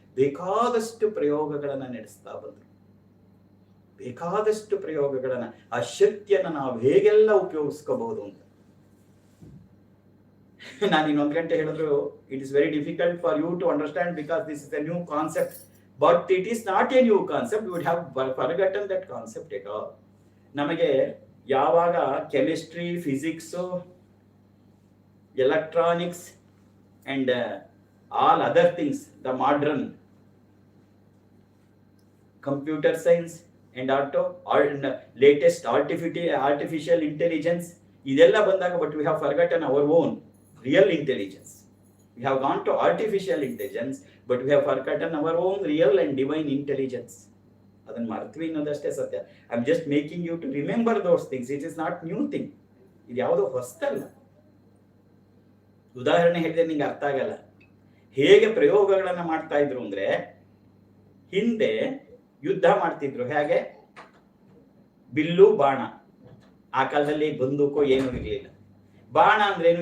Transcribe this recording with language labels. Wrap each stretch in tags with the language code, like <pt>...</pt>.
<kn>ಬೇಕಾದಷ್ಟು ಪ್ರಯೋಗಗಳನ್ನ ನಡೆಸ್ತಾ ಬಂದ್ರು, ಬೇಕಾದಷ್ಟು ಪ್ರಯೋಗಗಳನ್ನ, ಆ ಶಕ್ತಿಯನ್ನ ನಾವು ಹೇಗೆಲ್ಲ ಉಪಯೋಗಿಸ್ಕೋಬಹುದು ಅಂತ. ನಾನು ಇನ್ನೊಂದು ಗಂಟೆ ಹೇಳಿದ್ರು,</kn> <en>It is very difficult for you to understand because this is a new concept, but it is not a new concept. We would have forgotten that concept at all.</en> <kn>ನಮಗೆ ಯಾವಾಗ</kn> <en>chemistry, physics, electronics and all other things, the modern computer science and latest artificial intelligence</en> <kn>ಇದೆಲ್ಲ ಬಂದಾಗ,</kn> <en>but we have forgotten our own real intelligence. We have gone to artificial intelligence, but we have forgotten our own real and divine intelligence.</en> <kn>ಅದನ್ನ ಮರ್ತ್ವಿ ಅನ್ನೋದಷ್ಟೇ ಸತ್ಯ.</kn> <en>I am just making you to remember those things. It is not new thing.</en> <kn>ಇದು ಯಾವುದೋ ಹೊಸ್ತಲ್ಲ. ಉದಾಹರಣೆ ಹೇಳಿದ್ರೆ ನಿಂಗೆ ಅರ್ಥ ಆಗಲ್ಲ. ಹೇಗೆ ಪ್ರಯೋಗಗಳನ್ನ ಮಾಡ್ತಾ ಇದ್ರು ಅಂದ್ರೆ, ಹಿಂದೆ ಯುದ್ಧ ಮಾಡ್ತಿದ್ರು. ಹೇಗೆ? ಬಿಲ್ಲು ಬಾಣ. ಆ ಕಾಲದಲ್ಲಿ ಬಂದೂಕೋ ಏನೂ ಇರಲಿಲ್ಲ. ಬಾಣ ಅಂದ್ರೇನು?</kn>